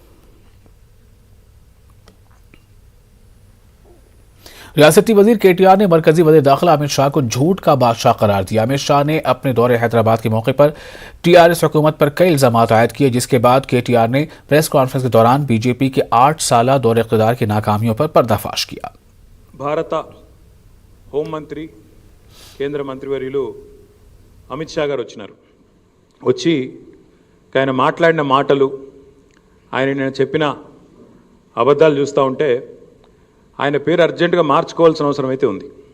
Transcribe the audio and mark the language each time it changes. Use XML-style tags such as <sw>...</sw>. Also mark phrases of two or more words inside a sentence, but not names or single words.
<ur>ریاستی وزیر KTR نے مرکزی وزیر داخلہ امت شاہ کو جھوٹ کا بادشاہ قرار دیا۔ امت شاہ نے اپنے دورے حیدرآباد کے موقع پر TRS حکومت پر کئی الزامات عائد کیے، جس کے بعد KTR نے</ur> <en>press conference</en> <ur>کے دوران BJP کے 8 سالہ دور اقتدار کی ناکامیوں پر پردہ فاش کیا۔</ur> <te>భారత హోంమంత్రి కేంద్ర మంత్రివర్యులు అమిత్ షా గారు వచ్చినారు. వచ్చి ఆయన మాట్లాడిన మాటలు, ఆయన నేను చెప్పిన అబద్ధాలు చూస్తూ ఉంటే ఆయన పేరు అర్జెంటుగా మార్చుకోవాల్సిన అవసరం అయితే ఉంది.</te>